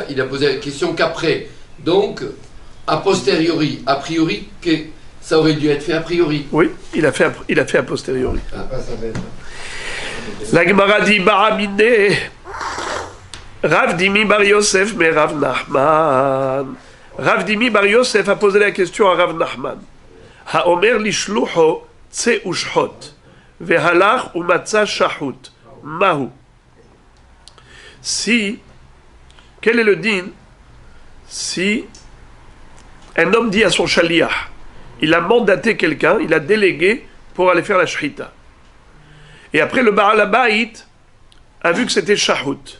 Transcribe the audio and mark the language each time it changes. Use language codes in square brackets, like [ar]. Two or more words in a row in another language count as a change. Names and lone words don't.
[fr] Il a posé la question qu'après. Donc, a posteriori, a priori, que ça aurait dû être fait a priori. Oui, il a fait a posteriori. La Gemara dit Baramine, Rav Dimi Bar Yosef, mais Rav Nachman. Rav Dimi Bar Yosef a posé la question à Rav Nachman. [he] האומר לשלוחו צא ושחוט, והלך ומצא שחוט, mahu. [fr] Si, quel est le din si un homme dit à son shaliach, il a mandaté quelqu'un, il a délégué pour aller faire la shrita. Et après le [he] בעל הבית [fr] a vu que c'était shahut.